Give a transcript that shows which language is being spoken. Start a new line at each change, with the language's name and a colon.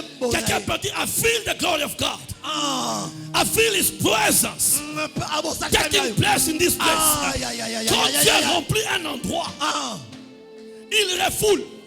French: Quelqu'un peut dire,
English: I feel the glory of God. I feel His presence. Taking place in this place.
French: Quand Dieu remplit un endroit, il refoule.